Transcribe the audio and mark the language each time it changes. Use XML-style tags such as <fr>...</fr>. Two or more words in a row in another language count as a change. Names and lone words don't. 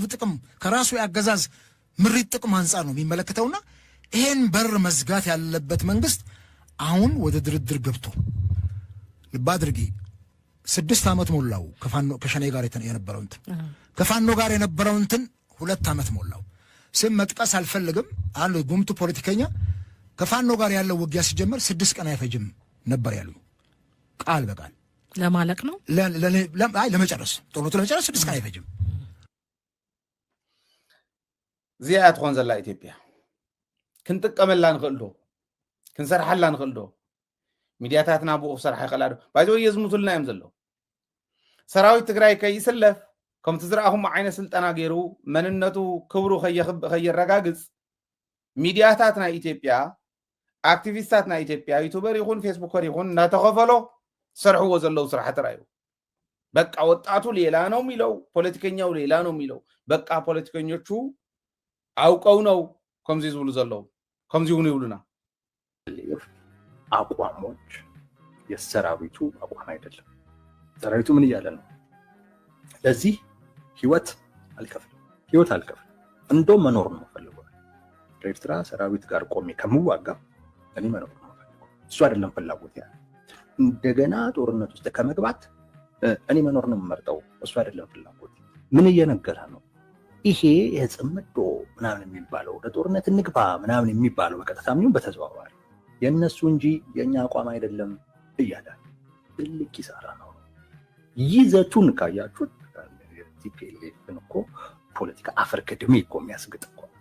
<am>ጥቅም ከራሱ ያገዛዝ ምሪት ጥቅም አንፃር ነው የሚመለከተውና ይሄን በር መዝጋት ያለበት መንግስት አሁን ወደ ድርድር ገብቶ ልብ አድርጊ 6 ዓመት ሞላው ከሸኔ ጋር የነበረው እንትን ከፋኖ ጋር የነበረው እንትን 2 ዓመት ሞላው ስም መጥቀስ አልፈልግም አንዱ ጉምቱ ፖለቲከኛ ከፋኖ ጋር ያለው ውጊያ ሲጀመር 6 ቀን አይፈጅም ነበር ያሉ ቃል በቃል ለማለቅ ነው ለመጨረስ ጦርነቱ ለመጨረስ 6 ቀን አይፈጅም</am> <ti>ዚያት ኾን ዘላ ኢትዮጵያ ክንጥቀመላ ንኽእልዶ ክንሰርሓላ ንኽእልዶ ሚድያታትና ብኡ ክሰርሓ ይኽእላዶ ባይዘ የዝሙቱልና እዮም ዘለው ሰራዊት ትግራይ ከይስለፍ ከምቲ ዝረኣኹም ዓይነት ስልጠና ገይሩ መንነቱ ክብሩ ከይረጋግፅ ሚድያታት ናይ ኢትዮጵያ አክቲቪስታት ናይ ኢትዮጵያ ዩቱበር ይኹን ፌስቡከር ይኹን እናተኸፈሎ ሰርሕዎ ዘለው ስራሕ ተራዩ በቃ</ti> <am>ወጣቱ ሌላ ነው የሚለው ፖለቲከኛው ሌላ ነው የሚለው በቃ ፖለቲከኞቹ አውቀው ነው</am> <ti>ከምዚ ዝብሉ ዘለው ከምዚ ይሁን ይብሉና</ti> <am>አቋሞች የሰራዊቱ አቋም አይደለም ሰራዊቱ ምን እያለ ነው ለዚህ ህይወት አልከፍልም እንደው መኖር ነው ፈልገው ኤርትራ ሰራዊት ጋር ቆሜ ከመዋጋ እኔ መኖር ነው ፈልገው እሱ አይደለም ፍላጎት ያ እንደገና ጦርነት ውስጥ ከመግባት እኔ መኖር ነው የምመርጠው እሱ አይደለም ፍላጎት ምን እየነገረ ነው ይሄ የጽምዶ ምናምን የሚባለው ለጦርነት እንግባ ምናምን የሚባለው በቀጥታም ይሁን በተዘዋዋሪ የነሱ እንጂ የኛ አቋም አይደለም እያለ ትልቅ ኪሳራ ነው ይዘቱን ካያችሁት ቲፒኤልኤፍን እኮ ፖለቲካ አፈር ከደሜ እኮ የሚያስግጥ እኮ</am>